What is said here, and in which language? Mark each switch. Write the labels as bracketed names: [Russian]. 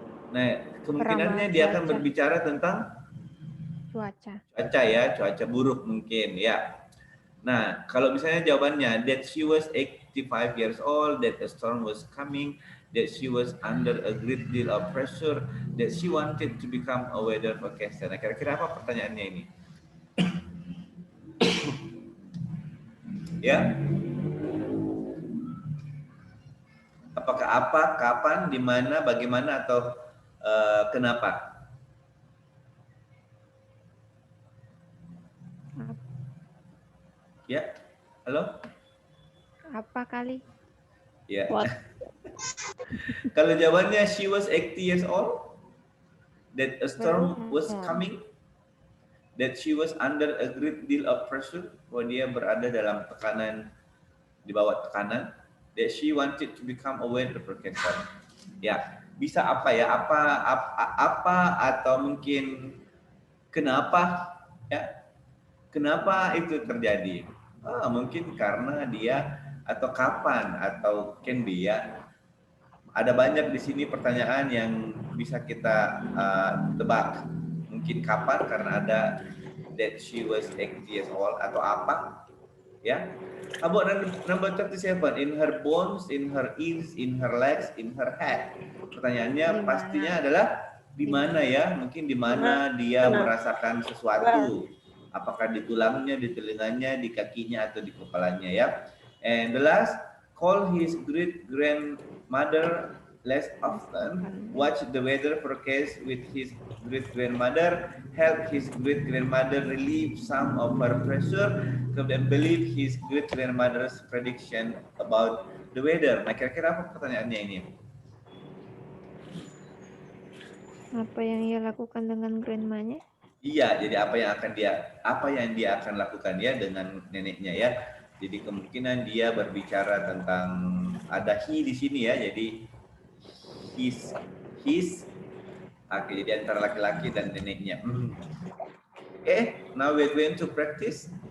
[Indonesian] Nah, kemungkinannya dia akan berbicara tentang cuaca ya, cuaca buruk mungkin ya. Nah, kalau misalnya jawabannya [English] that she was 85 years old, that a storm was coming, that she was under a great deal of pressure, that she wanted to become a weather forecaster. [Indonesian] Nah, kira-kira apa pertanyaannya ini? Ya. Apakah apa, kapan, di mana, bagaimana, atau kenapa? Ya, halo? Apa kali? Ya. [English] What? [Indonesian] Kalau jawabannya [English] she was 80 years old, that a storm was coming, that she was under a great deal of pressure, [Indonesian] bahwa dia berada dalam tekanan, di bawah tekanan, [English] that she wanted to become a weather forecaster. [Indonesian] Ya, bisa apa ya? Apa atau mungkin kenapa ya? Kenapa itu terjadi? Mungkin karena dia atau kapan atau [English] can be [Indonesian] ya. Ada banyak di sini pertanyaan yang bisa kita tebak. Mungkin kapan karena ada [English] that she was 80 years old [Indonesian] atau apa ya. [English] How about number 37? In her bones, in her ears, in her legs, in her head. [Indonesian] Pertanyaannya pastinya adalah di mana ya? Mungkin di mana dia merasakan sesuatu. Apakah di tulangnya, di telinganya, di kakinya, atau di kepalanya ya. [English] And the last, call his great-grandmother less often, watch the weather forecast with his great-grandmother, help his great-grandmother relieve some of her pressure, [Indonesian] kemudian [English] believe his great-grandmother's prediction about the weather. [Indonesian] Nah, kira-kira apa pertanyaannya ini? Apa yang ia lakukan dengan grandmanya? Iya, jadi apa yang dia akan lakukan ya dengan neneknya ya. Jadi kemungkinan dia berbicara tentang ada he di sini ya. Jadi his Oke, jadi antara laki-laki dan neneknya. [English] Oke, now we're going to practice.